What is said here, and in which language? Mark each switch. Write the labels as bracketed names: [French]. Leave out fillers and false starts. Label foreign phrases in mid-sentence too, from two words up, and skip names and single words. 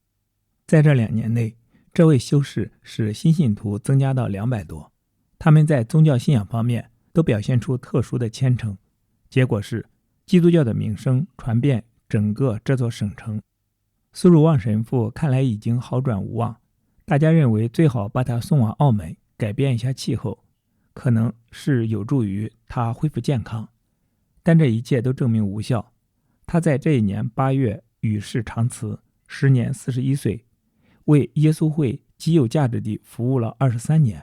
[Chinese] 在這2年內，這位修士使新信徒增加到200多，他們在宗教信仰方面都表現出特殊的虔誠。結果是基督教的名聲傳遍整個這座省城。蘇汝望神父看來已經好轉無望，大家認為最好把他送往澳門改變一下氣候，可能是有助於他恢復健康。但這一切都證明無效。他在這一年8月與世長辭，時年41歲，為耶穌會極有價值地服務了23年。